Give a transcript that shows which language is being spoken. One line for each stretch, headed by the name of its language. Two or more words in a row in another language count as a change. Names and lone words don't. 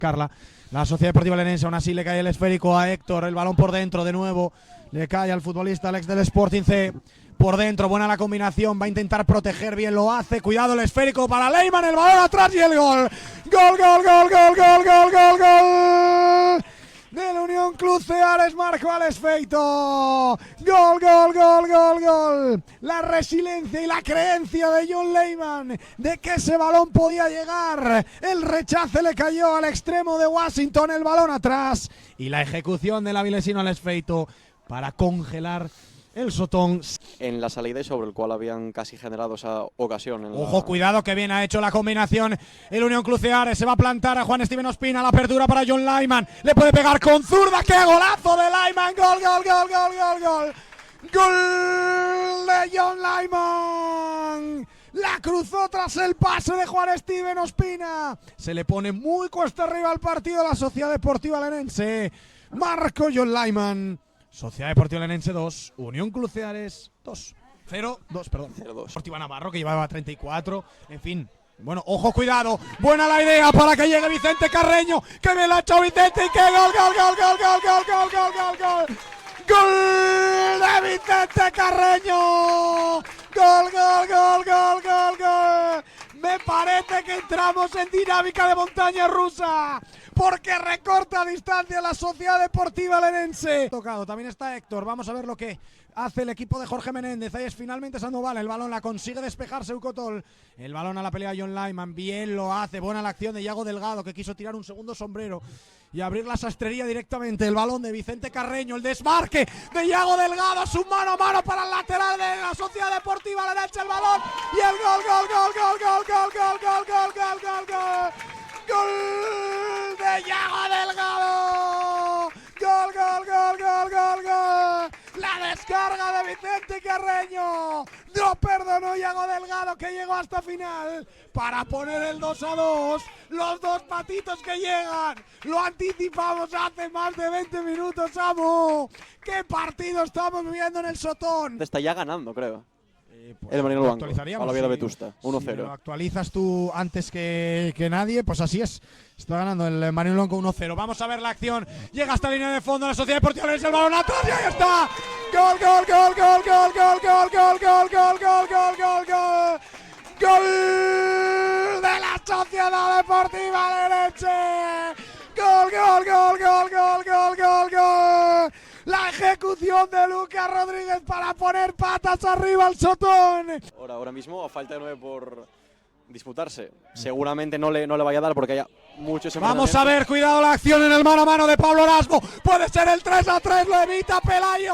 Spanish: Carla. La Sociedad Deportiva Lenense, aún así le cae el esférico a Héctor, el balón por dentro de nuevo, le cae al futbolista Alex del Sporting C, por dentro, buena la combinación, va a intentar proteger, bien lo hace, cuidado el esférico para Leyman, el balón atrás y el gol. Gol, gol, gol, gol, gol, gol, gol, gol del Unión Club Ceares, marcó Alex Feito. Gol, gol, gol, gol, gol. La resiliencia y la creencia de John Leyman de que ese balón podía llegar. El rechace le cayó al extremo de Washington, el balón atrás. Y la ejecución del avilesino Alex Feito para congelar el Sotón. En la salida y sobre el cual habían casi generado esa ocasión. Ojo, cuidado que bien ha hecho la combinación el Unión Club Ceares. Se va a plantar a Juan Steven Ospina. La apertura para John Leyman. Le puede pegar con zurda. ¡Qué golazo de Leyman! ¡Gol, gol, gol, gol, gol, gol! ¡Gol de John Leyman! La cruzó tras el pase de Juan Steven Ospina. Se le pone muy cuesta arriba al partido la Sociedad Deportiva Lenense. Marco John Leyman. Sociedad Deportiva Lenense 2, Unión Club Ceares 2. 0-2, perdón. 0-2. Deportiva Navarro, que llevaba 34. En fin. Bueno, ojo, cuidado. Buena la idea para que llegue Vicente Carreño. Que me la ha hecho Vicente y que gol, gol, gol, gol, gol, gol, gol, gol, gol, gol. Gol de Vicente Carreño. Gol, gol, gol, gol, gol, gol. Me parece que entramos en dinámica de montaña rusa, porque recorta a distancia la Sociedad Deportiva Lenense. Tocado, también está Héctor, vamos a ver lo que hace el equipo de Jorge Menéndez. Ahí es finalmente Sandoval, el balón la consigue despejarse Eucotol. El balón a la pelea John Leyman, bien lo hace, buena la acción de Iago Delgado, que quiso tirar un segundo sombrero y abrir la sastrería directamente. El balón de Vicente Carreño, el desmarque de Iago Delgado, su mano a mano para el lateral de la Sociedad Deportiva Lenense, el balón y el gol, gol, gol, gol, gol, gol, gol, gol, gol, gol, gol, gol. ¡Gol de Iago Delgado! ¡Gol, gol, gol, gol, gol, gol! La descarga de Vicente Carreño. No perdonó Iago Delgado, que llegó hasta final para poner el 2-2. Los dos patitos que llegan. Lo anticipamos hace más de 20 minutos, amo. ¿Qué partido estamos viviendo en el Sotón? Está ya ganando, creo. Pues el Marinero Blanco, actualizaríamos, a la Oviedo Vetusta, 1-0. Si lo actualizas tú antes que nadie, pues así es. Está ganando el Marinero Blanco 1-0. Vamos a ver la acción. Llega hasta la línea de fondo la Sociedad Deportiva Lenense, el balón atrás y ahí está. Gol, gol, gol, gol, gol, gol, gol, gol, gol, gol, gol, gol, gol, gol. Gol de la Sociedad Deportiva Lenense. Gol, gol, gol, gol, gol, gol, gol, gol. La ejecución de Lucas Rodríguez para poner patas arriba al Sotón. Ahora mismo, a falta de 9 por disputarse, seguramente no le vaya a dar porque haya muchos. Vamos a ver, cuidado la acción en el mano a mano de Pablo Erasmo. Puede ser el 3-3, lo evita Pelayo.